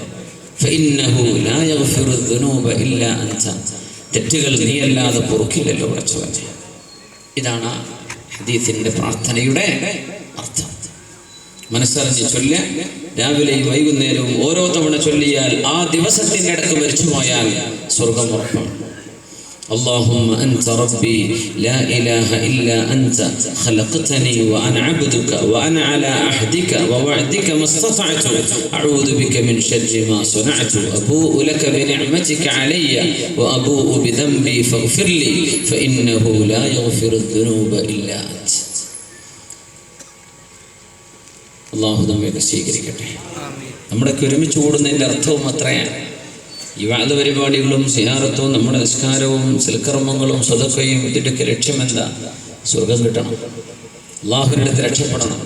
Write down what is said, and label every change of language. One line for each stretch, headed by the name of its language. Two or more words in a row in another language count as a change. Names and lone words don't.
Arabic: فإنه لا يغفر الذنوب إلا أنت,
Malayalam: തെറ്റുകൾ നീയല്ലാതെ പൊറുക്കില്ലല്ലോ പടച്ചവനെ. ഇതാണ് ഹദീസിന്റെ പ്രാർത്ഥനയുടെ അർത്ഥം. മനസ്സറിഞ്ഞ് ചൊല്ല, രാവിലെയും വൈകുന്നേരവും ഓരോ തവണ ചൊല്ലിയാൽ ആ ദിവസത്തിൻ്റെ ഇടക്ക് മരിച്ചു പോയാൽ സ്വർഗം ഉറപ്പാണ്.
Arabic: اللهم أنت ربي لا إله إلا أنت خلقتني وأنا عبدك وأنا على عهدك ووعدك ما استطعت أعوذ بك من شر ما صنعت أبوء لك بنعمتك علي وأبوء بذنبي فاغفر لي فإنه لا يغفر الذنوب إلا أنت.
Malayalam: അള്ളാഹു നമ്മയൊക്കെ സ്വീകരിക്കട്ടെ. നമ്മളൊക്കെ ഒരുമിച്ച് കൂടുന്നതിൻ്റെ അർത്ഥവും അത്രയാണ്. ഈ വാദ പരിപാടികളും സിയാറത്തും നമ്മുടെ നിസ്കാരവും സൽക്കർമ്മങ്ങളും സ്വതക്കയും ഇതിൻ്റെയൊക്കെ ലക്ഷ്യമെന്താ? സ്വർഗം കിട്ടണം, അള്ളാഹുവിൻ്റെ അടുത്ത് രക്ഷപ്പെടണം.